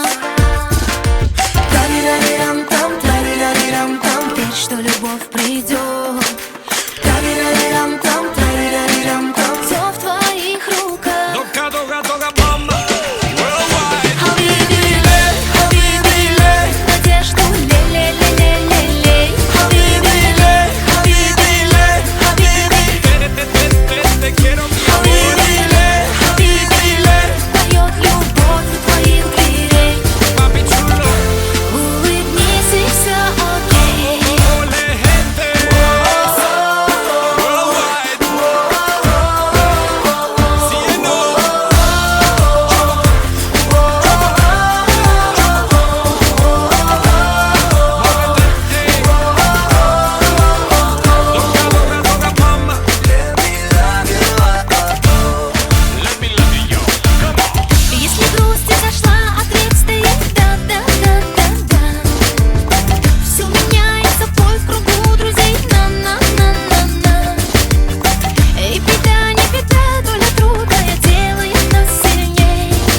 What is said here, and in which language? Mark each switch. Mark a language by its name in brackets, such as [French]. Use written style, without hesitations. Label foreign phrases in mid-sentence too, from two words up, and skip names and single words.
[Russian] Тарирарирам-там, тарирарирам-там, верь, что любовь придет. Тарирарирам-там, тарирарирам-там, все в твоих руках. Дога, дога, дога, мама. Worldwide. [Arabic] حبيبي ليه, [Russian] надежду лей. [Arabic] حبيبي ليه, [Spanish] Te quiero, mi amor. [Arabic] حبيبي ليه, [Russian] поет любовь у твоих дверей. [Spanish] Papi chulo. [Russian] Улыбнись и все окей. [Spanish] Ole, gente. Worldwide. Cielo. Dога, dога, mama. [English] Let me love you, oh, oh. Let me love you, yo. Come on. [Russian] Если грусть изошла, ответ стоит да. Все меняется, бой в кругу друзей. На. Эй, беда, не беда, доля трудная делает нас сильней.